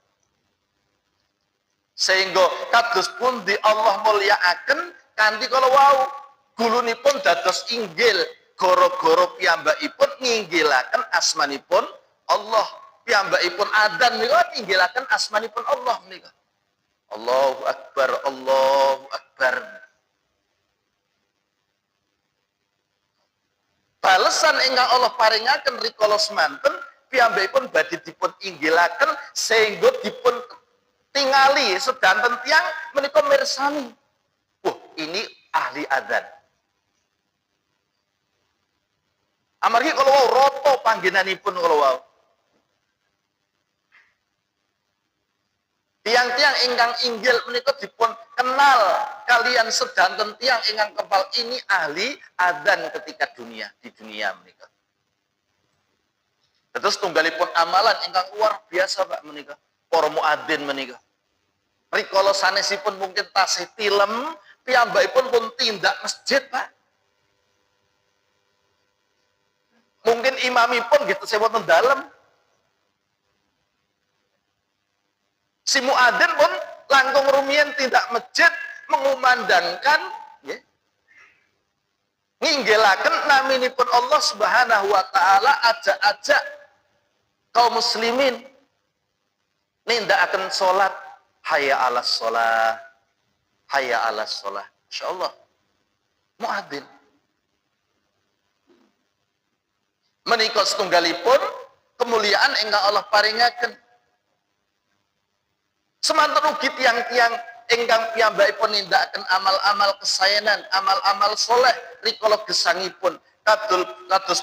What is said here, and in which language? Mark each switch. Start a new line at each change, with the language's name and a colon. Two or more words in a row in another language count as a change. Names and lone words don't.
Javanese: Sehingga kados pundi Allah mulyakaken kanthi kala wau gulunipun dados inggil gara-gara piyambakipun nginggilaken asmanipun Allah. Piyambakipun adzan menika nginggilaken asmanipun Allah menika.
Arabic: الله أكبر، الله أكبر.
Javanese: Balesan ingkang Allah paringaken rikala semanten piyambakipun badhe dipun inggilaken sehingga dipun tingali sedanten tiyang menika mirsani.
Indonesian: Ini ahli adzan.
Javanese: Amargi kala wau rata panggenanipun kala wau. Tiang-tiang ingkang inggil menika dipun kenal kalian sedanten tiang ingkang kepal
Indonesian: ini ahli adzan ketika di dunia
Javanese: menika. Terus tunggalipun amalan ingkang luar biasa Pak menika. Para muadzin menika. Rikala sanesipun mungkin tasih tilem, piyambakipun pun tindak masjid, Pak. Mungkin imamipun gitu saya wonten dalem. Si muadzin pun langkung rumiyin tindak masjid mengumandangkan ya, nginggelaken naminipun Allah
Arabic: سبحانه وتعالى
Javanese: ajak-ajak kaum muslimin nindakaken salat
Arabic: حي على الصلاة حي على الصلاة.
Javanese: Insyaallah muadzin menika setunggalipun kemuliaan ingkang Allah paringaken. Semanten ugi tiang-tiang ingkang piyambakipun nindakaken amal-amal kesaenan, amal-amal soleh rikala gesangipun kados